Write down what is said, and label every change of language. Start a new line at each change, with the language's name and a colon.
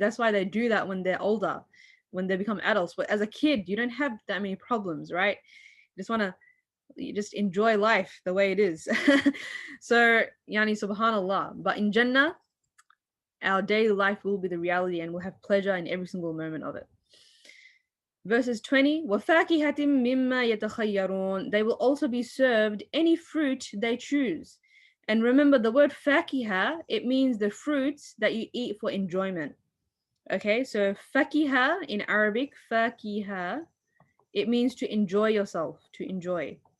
English: That's why they do that when they're older, when they become adults. But as a kid, you don't have that many problems, right? You just enjoy life the way it is. So yani subhanallah. But in Jannah, our daily life will be the reality and we'll have pleasure in every single moment of it. Verses 20,
Arabic: وَفَاكِهَةٍ مِمَّا يَتَخَيَّرُونَ.
English: They will also be served any fruit they choose. And remember the word fakiha, it means the fruits that you eat for enjoyment. Okay, so fakiha in Arabic, fakiha, it means to enjoy yourself, to enjoy.